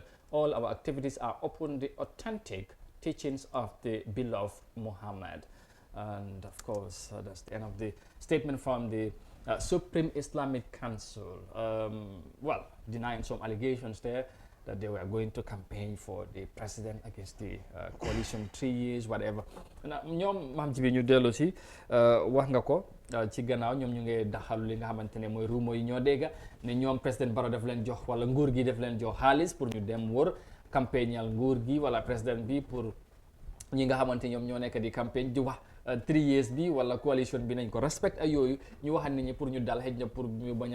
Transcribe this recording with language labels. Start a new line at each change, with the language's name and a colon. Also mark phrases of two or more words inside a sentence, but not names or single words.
English: All our activities are upon the authentic teachings of the beloved Muhammad. And of course, that's the end of the statement from the Supreme Islamic Council. Well, denying some allegations there that they were going to campaign for the president against the coalition 3 years, whatever.
Wolof: ñoom maam ci bi ñu dellu si wax nga ko ci gannaaw ñoom ñu ngi daxalu li nga xamante ne mooy rumo yi ñoo dégga ne ñoom président Barrow daf leen jox wala nguur gi daf leen jox xaalis pour ñu dem wër campagnal nguur gi wala président bi pour ñi nga xamante ñoom ñoo nekk di campagne di wax 3 years bi wala coalition bi nañ ko respect ay yooyu ñu waxal nit ñi pour ñu dal xëj na pour ñu